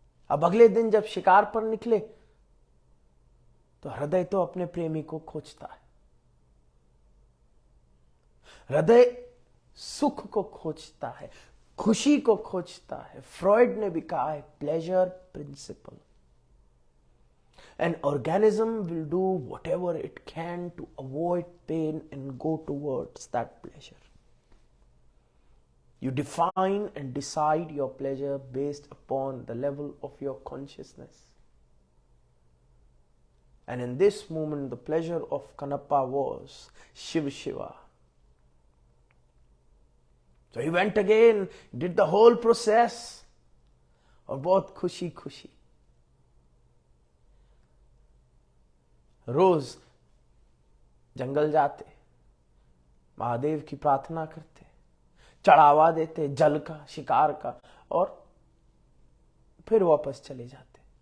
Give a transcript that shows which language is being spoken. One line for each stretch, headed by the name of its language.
Hindi: अब अगले दिन जब शिकार पर निकले तो हृदय तो अपने प्रेमी को खोजता है, हृदय सुख को खोजता है, खुशी को खोजता है। फ्रॉइड ने भी कहा है, pleasure principal.
English: An organism will do whatever it can to avoid pain and go towards that pleasure. You define and decide your pleasure based upon the level of your consciousness. And in this moment, the pleasure of Kanappa was Shiv Shiva. So he went again, did the whole process,
Hindi: और बहुत खुशी खुशी रोज जंगल जाते, महादेव की प्रार्थना करते, चढ़ावा देते जल का, शिकार का, और फिर वापस चले जाते।